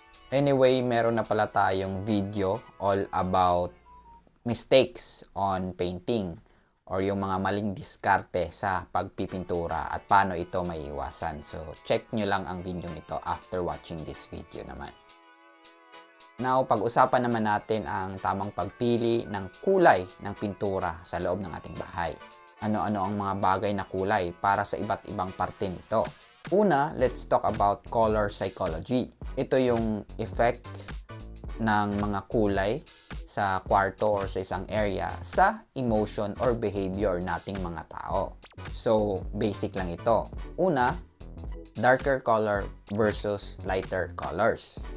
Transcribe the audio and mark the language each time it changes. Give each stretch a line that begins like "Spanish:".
English: Anyway,
Filipino: meron na pala tayong
English: video all about mistakes on painting
Filipino: or yung mga maling diskarte sa pagpipintura at paano ito maiiwasan.
English: So, check
Filipino: nyo lang ang video ito
English: after watching this video naman.
Filipino: Now, pag-usapan naman natin ang tamang pagpili ng kulay ng pintura sa loob ng ating bahay. Ano-ano ang mga bagay na kulay para sa iba't ibang parte nito.
English: Una, let's talk about color psychology.
Filipino: Ito yung effect ng mga kulay sa kwarto or sa isang area sa emotion or behavior nating mga tao.
English: So, basic
Filipino: lang ito. Una,
English: darker color versus lighter colors.